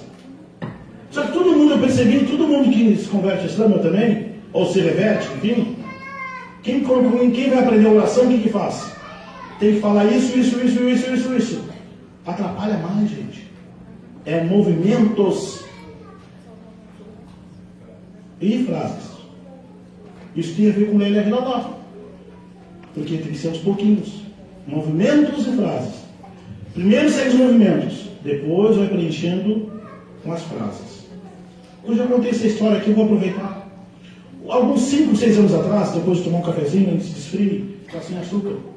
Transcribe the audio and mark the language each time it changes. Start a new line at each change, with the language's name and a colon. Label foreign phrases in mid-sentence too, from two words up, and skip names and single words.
Portuguese: Só que todo mundo, eu percebi, todo mundo que se converte ao Islã também, ou se reverte, enfim, quem vai aprender a oração, o que faz? Tem que falar isso. Atrapalha mais, gente. É movimentos e frases. Isso tem a ver com
Arabic: لا إله إلا الله,
Portuguese: porque tem que ser aos pouquinhos. Movimentos e frases. Primeiro segue os movimentos, depois vai preenchendo com as frases. Hoje eu contei essa história aqui, eu vou aproveitar. Alguns 5, 6 anos atrás, depois de tomar um cafezinho, antes de desfrie, está sem açúcar.